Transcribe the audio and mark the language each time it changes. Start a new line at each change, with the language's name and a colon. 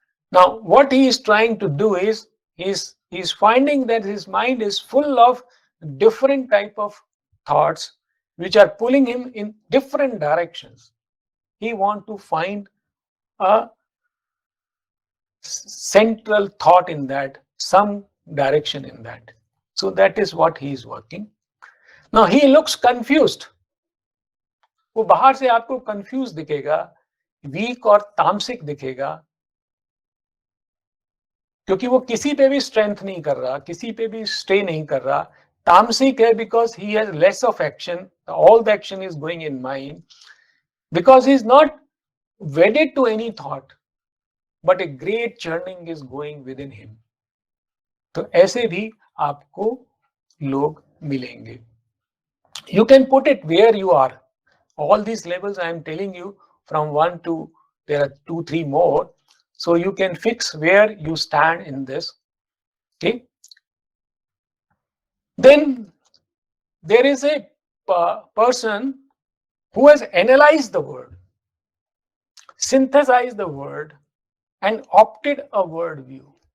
English: Now, what he is trying to do is he's finding that his mind is full of different type of thoughts which are pulling him in different directions. He wants to find a central thought in that, some direction in that. So that is what he is working. Now he looks confused.
Hindi: वो बाहर से आपको confuse दिखेगा, week और तामसिक दिखेगा, क्योंकि वो किसी पे भी स्ट्रेंथ नहीं कर रहा, किसी पे भी स्टे नहीं कर रहा. तामसिक है
English: because he has less of action. All the action is going in mind because he is not wedded to any thought, but a great churning is going within him.
Hindi: तो ऐसे भी आपको लोग मिलेंगे.
English: You can put it where you are. All these levels I am telling you from 1 to there are 2, 3 more. So you can fix where you stand in this. Okay. Then there is a person who has analyzed the word, synthesized the word, and opted a word view.